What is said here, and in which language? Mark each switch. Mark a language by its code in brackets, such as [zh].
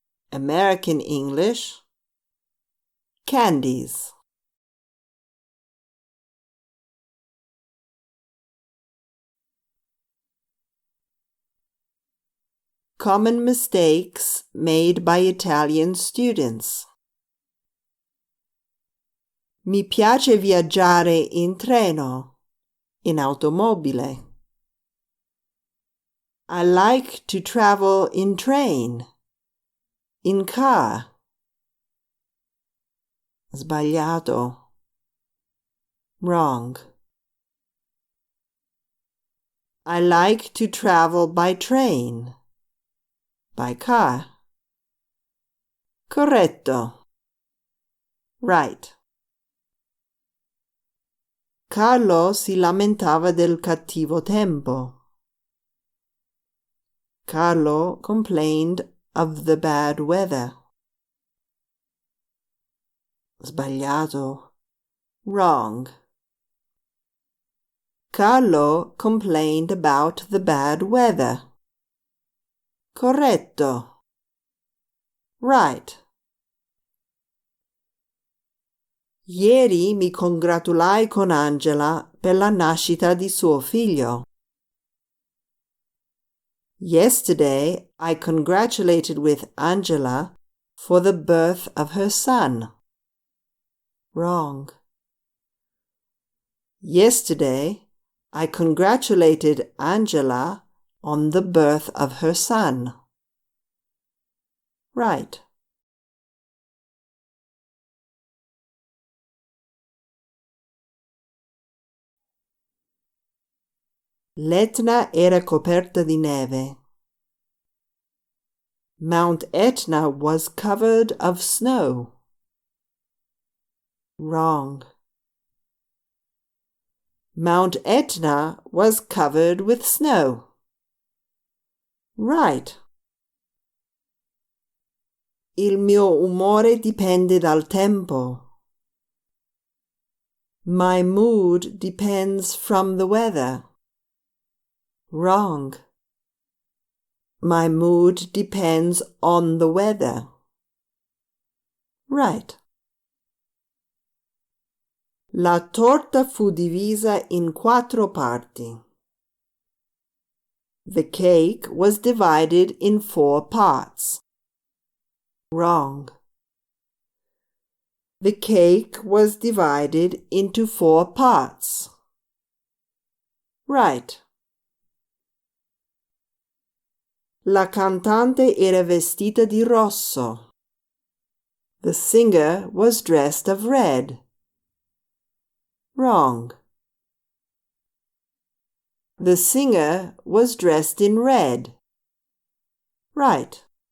[en] American English. Candies. Common mistakes made by Italian students. [it] Mi piace viaggiare in treno, in automobile. [en] I like to travel in train, in car. [it] Sbagliato. [en] Wrong. I like to travel by train, by car. [it] Corretto. [en] Right. [it] Carlo si lamentava del cattivo tempo. [en] Carlo complained of the bad weather. [it] Sbagliato. [en] Wrong. Carlo complained about the bad weather. [it] Corretto. [en] Right. [it] Ieri mi congratulai con Angela per la nascita di suo figlio. [en] Yesterday, I congratulated with Angela for the birth of her son. Wrong. Yesterday, I congratulated Angela on the birth of her son. Right. [it] L'Etna era coperta di neve. [en] Mount Etna was covered of snow. Wrong. Mount Etna was covered with snow. Right. [it] Il mio umore dipende dal tempo. [en] My mood depends from the weather. Wrong. My mood depends on the weather. Right. [it] La torta fu divisa in 4 parti. [en] The cake was divided in 4 parts. Wrong. The cake was divided into 4 parts. Right. [it] La cantante era vestita di rosso. [en] The singer was dressed of red. Wrong. The singer was dressed in red. Right.